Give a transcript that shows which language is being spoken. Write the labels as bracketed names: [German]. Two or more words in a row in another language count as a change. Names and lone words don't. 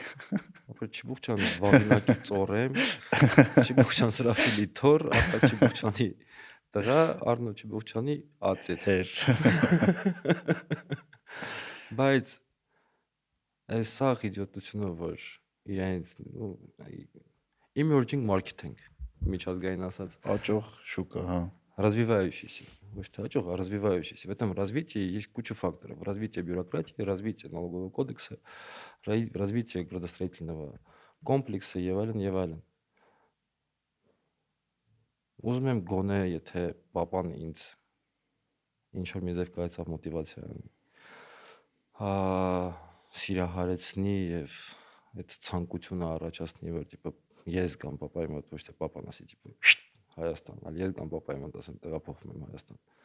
[Armenian] Ապա Չբուխչյան վաղինակի ծորեմ Չբուխչյան Սրաֆիլի թոր ապա Չբուխչյանի տղա Արնո Չբուխչյանի ածեց Բայց այս սաղ իդիոտությունը որ իրենց [English] emerging marketing [Armenian] միջազգային ասած աճող շուկա, հա развивающийся, ոչ թե աճող, [Russian] а развивающийся. В этом развитии есть куча факторов. Развитие бюрократии, развитие налогового кодекса, развитие градостроительного комплекса [Armenian] եւ այլն. Ուզում եմ գոնե, եթե պապան ինձ ինչ որ մի ձև կայացավ մոտիվացիա սիրահարեցնի եւ այդ ցանկությունը առաջացնի որ տիպը ես գամ պապայի մոտ ոչ թե պապան ասի տիպը Հայաստան, այլ ես գամ պապայի մոտ ասեմ տեղափոխվում եմ Հայաստան